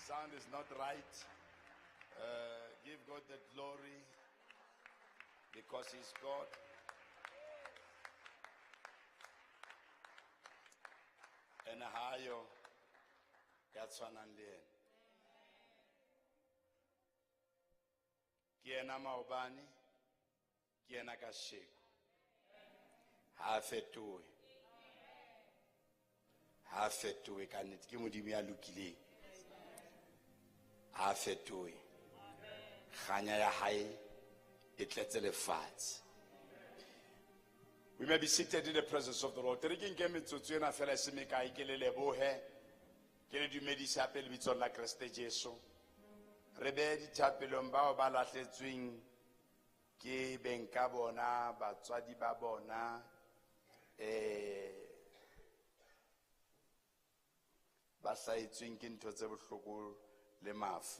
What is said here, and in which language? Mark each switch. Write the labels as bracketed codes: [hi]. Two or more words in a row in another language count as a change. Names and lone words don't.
[en] sound is not right. Give God the glory because He's God. [st] And hayo yatswanang le yena. Ke ena maobane, ke ena kasheko. Ha fetohe. Ha fetohe ka nnete ke modimo ya lokileng. Ha fetohe. Kganya ya hae e tletse lefatshe. [en] We may be seated in the presence of the Lord. [st] Re ke nke metsotso ena fela se me kae ke le lebohe. Ke le dumedisa pele bitsong la Kriste Jesu. Re be dithapelong bao ba lahletsweng ke beng ka bona, batswadi ba bona, ba saetsweng ke ntho tse bohloko le mafu.